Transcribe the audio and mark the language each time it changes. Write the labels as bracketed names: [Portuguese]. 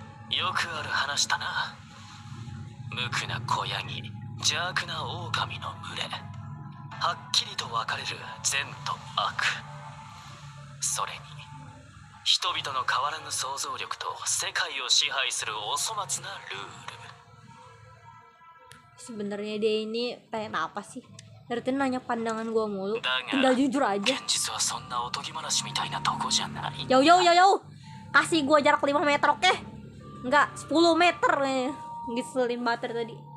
[Japanese] よくある話だな。無垢な小ヤギ、邪悪な狼の群れ。はっきりと分かれる善と悪。それに人々の変わらぬ想像力と世界を支配するお粗末なルール。 [Indonesian] Sebenarnya dia ini pengen apa sih? Dari tadi nanya pandangan gua mulu. Dangan. Tinggal jujur aja. [Japanese] 現実はそんなおとぎ話みたいなとこじゃない。 [Indonesian] Jauh. Kasih gua jarak 5 meter, oke? Enggak, 10 meter nih. Ngeselin banget tadi.